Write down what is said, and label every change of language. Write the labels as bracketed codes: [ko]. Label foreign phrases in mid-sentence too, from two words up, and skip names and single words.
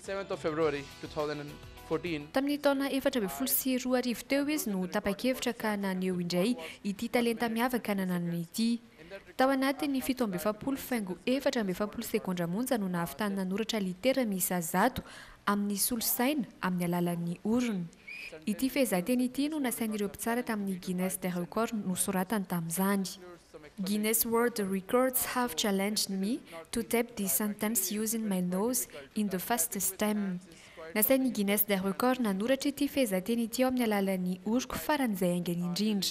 [mg] Tamin'ny taona 2012 teo izy no tapa-kevitra ka naneho indray ity talenta miavaka nananany ity. Tao anatin'ny 17.4 sekondra monja no nahavitany nanoratra litera miisa 100 amin'ny solosaina amin'ny alalan'ny orona. Ity fehezanteny ity no nasain'ireo mpitsara tamin'ny Guinness des Records no soratany tamin'izany. [en] Guinness World Records have challenged me to type the sentence using my nose in the fastest time. [mg] Nasain'ny Guinness des Records nanoratra ity fehezanteny ity ao amin'ny alalan'ny oroko faran'izay aingana indrindra.